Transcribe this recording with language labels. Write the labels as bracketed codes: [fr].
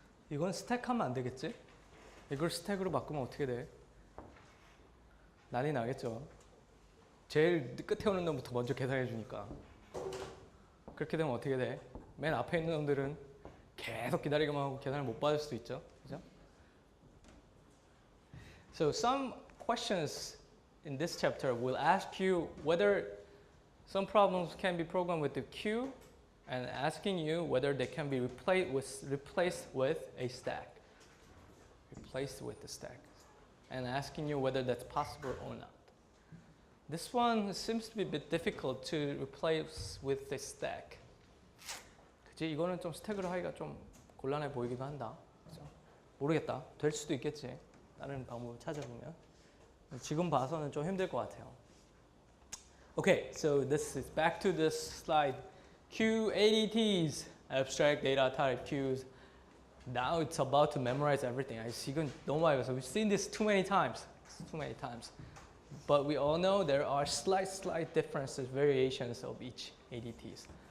[ko] 이건 스택하면 안 되겠지? 이걸 스택으로 바꾸면 어떻게 돼? 난리 나겠죠. 제일 끝에 오는 놈부터 먼저 계산해 주니까. 그렇게 되면 어떻게 돼? 맨 앞에 있는 놈들은 계속 기다리기만 하고 계산을 못 받을 수도 있죠. 그죠? [en] So some questions in this chapter will ask you whether some problems can be programmed with the queue and asking you whether they can be replaced with a stack. Replaced with the stack. And asking you whether that's possible or not. This one seems to be a bit difficult to replace with the stack. [ko] 그치? 이거는 좀 스택으로 하기가 좀 곤란해 보이기도 한다. 그죠? 모르겠다. 될 수도 있겠지. 다른 방법을 찾아보면. 지금 봐서는 좀 힘들 것 같아요. [en] Okay, so this is back to this slide. QADTs, abstract data type queues. Now it's about to memorize everything. [ko] 이건 너무 많이 봤어. [en] We've seen this too many times. Too many times. But we all know there are slight differences, variations of each ADTs.